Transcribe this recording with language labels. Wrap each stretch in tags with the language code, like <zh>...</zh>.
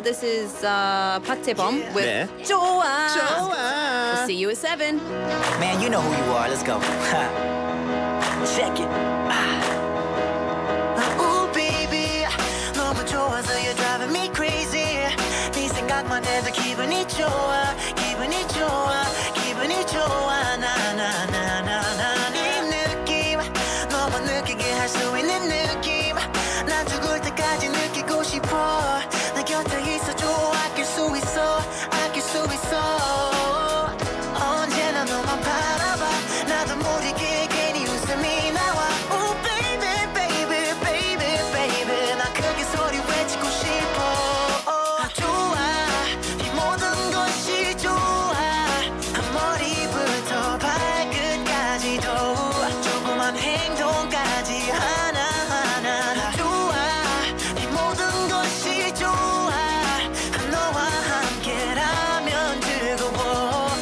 <en>This is Park Tae-bum with</en> <ko>네. 좋아. 좋아.</ko> <en>We'll see you at 7. Man, you know who you are. Let's go. Check it. Ooh, baby,</en> <ko>너무 좋아서</ko> <en>you're driving me crazy.</en> <ko>네 생각만 해도 기분이 좋아, 기분이 좋아, 기분이 좋아. 나나나나나 이 느낌 너무 느끼게 할 수 있는 느낌. 난 죽을 때까지 느끼고 싶어. 내 곁에 있어줘. 아낄 수 있어, 아낄 수 있어. 언제나 너만 바라봐. 나도 모르게 괜히 웃음이 나와.</ko> <en>Oh baby baby baby baby</en> <ko>나 크게 소리 외치고 싶어. 좋아 이 모든 것이 좋아. 머리부터 발끝까지도 조그만 행동까지 하나하나 좋아. 이 모든 것이 좋아. 너와 함께라면 즐거워.</ko>